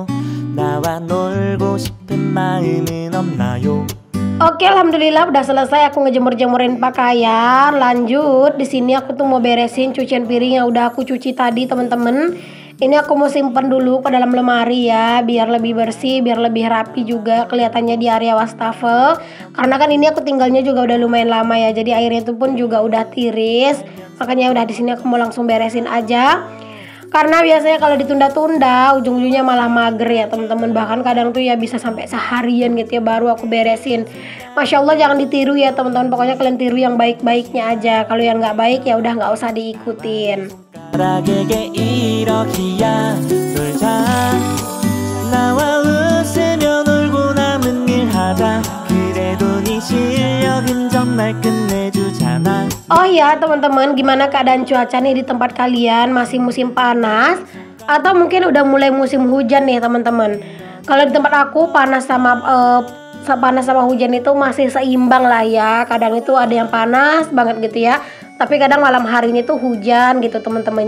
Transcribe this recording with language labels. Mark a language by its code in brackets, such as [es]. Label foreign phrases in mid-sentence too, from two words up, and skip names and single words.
[ko] 나와 놀고 싶은 마음은 없나요? [id] Oke, alhamdulillah udah selesai aku ngejemur-jemurin pakaian. Lanjut, di sini aku tuh mau beresin cucian piring yang udah aku cuci tadi, teman-teman. Ini aku mau simpen dulu ke dalam lemari ya, biar lebih bersih, biar lebih rapi juga kelihatannya di area wastafel. Karena kan ini aku tinggalnya juga udah lumayan lama ya, jadi airnya itu pun juga udah tiris. Makanya udah di sini aku mau langsung beresin aja. Karena biasanya kalau ditunda-tunda ujung-ujungnya malah mager ya teman-teman. Bahkan kadang tuh ya bisa sampai seharian gitu ya baru aku beresin. [ar] ما شاء الله, [id] jangan ditiru ya teman-teman. Pokoknya kalian tiru yang baik-baiknya aja. Kalau yang nggak baik ya udah nggak usah diikutin. [ko] 사랑에게 이러기야 놀자 나와 웃으며 놀고 남은 일 하자 그래도 네 실력은 정말 끝내주잖아. [id] Oh ya teman-teman, gimana keadaan cuaca nih di tempat kalian? Masih musim panas atau mungkin udah mulai musim hujan nih teman-teman? Kalau di tempat aku panas sama hujan itu masih seimbang lah ya. Kadang itu ada yang panas banget gitu ya, tapi kadang malam hari ini tuh hujan gitu teman-teman.